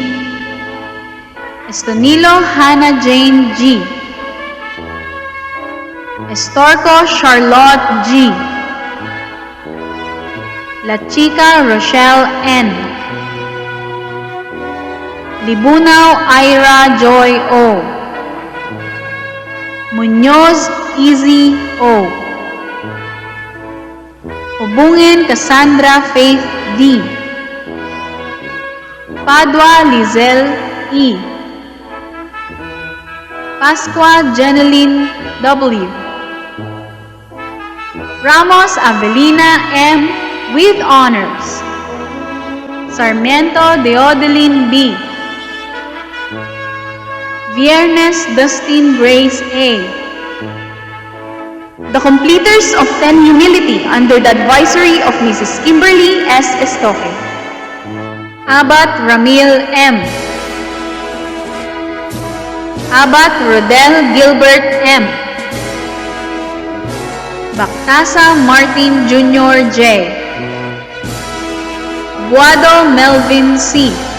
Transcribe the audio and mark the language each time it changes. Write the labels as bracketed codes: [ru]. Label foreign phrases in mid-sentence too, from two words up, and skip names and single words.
[en] Estonilo Hannah Jane G. Estorco Charlotte G. La Chica Rochelle N. Libunaw Ira Joy O. Muñoz Easy O. Ubungin Cassandra Faith D. Padua Lizelle E. Pascua Jeneline W. Ramos Avelina M. with honors. Sarmiento Deodeline B. Viernes Dustin Grace A. The completers of 10 Humility under the advisory of Mrs. Kimberly S. Estoque. Abat Ramil M. Abat Rodel Gilbert M. Bactasa Martin Jr. J. Guado Melvin C.